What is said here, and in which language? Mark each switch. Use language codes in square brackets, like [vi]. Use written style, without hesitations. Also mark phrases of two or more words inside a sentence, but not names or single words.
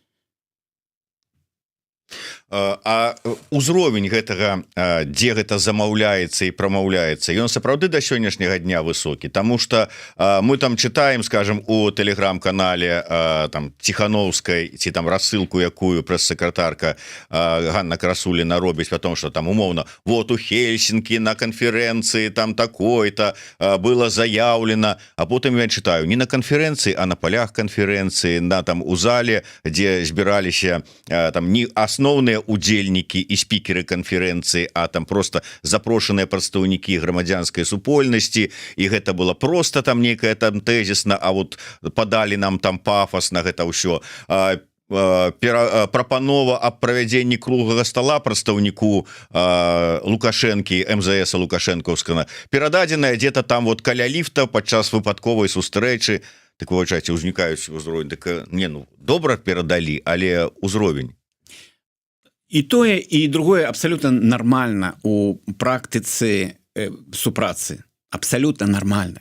[be] А ўзровень гэтага, дзе гэта замаўляецца і прамаўляецца, ён сапраўды да сённяшняга дня высокі, таму што мы там чытаем, скажем, у тэлеграм-канале там Ціхановскай ці там рассылку, якую прэс-сакратарка Ганна Красуліна робіць, [ru] потому что [be] там умоўна вот у Хельсінкі на канферэнцыі там такой-то было заяўлена, а потым я чытаю не на канферэнцыі, а на палях канферэнцыі, на там у зале, дзе збіраліся там не асноўныя удзельнікі і спікеры канферэнцыі, а там просто запрошаныя прадстаўнікі грамадзянскай супольнасці, і гэта было просто там нейкая там тэзісна, а вот падалі нам там пафас на гэта ўсё. Прапанова аб правядзенні круглага стола прадстаўніку Лукашэнкі, МЗС Лукашэнкаўскага, перададзеная [ru] где-то там вот [be] каля ліфта падчас выпадковай сустрэчы. Так вы бачыце, узнікаюць узровень, так не, ну добра перадалі, але ўзровень. І тое, і другое абсалютна нармальна у практыцы супрацы. Абсалютна нармальна.